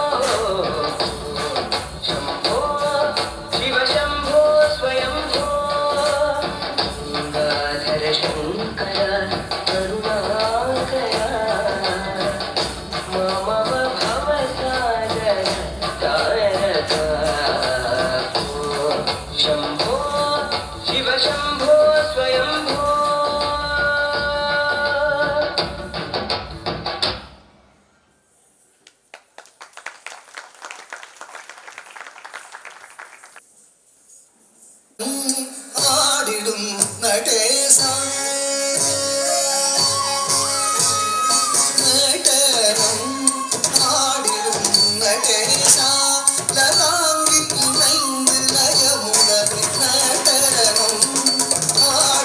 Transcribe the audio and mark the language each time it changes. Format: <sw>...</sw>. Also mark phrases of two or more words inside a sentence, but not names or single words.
<sa>शंभो शिव शंभो स्वयंभो गंगाधर शंकर करुणाकर मम भवसागर तारक शंभो शिव शंभो स्वयंभो</sa> <ta>ஆடிடும் நடேசா நடனம் ஆடிடும் நடேசா லதாங்கி இணைந்து லயமுடன் நடனம்</ta>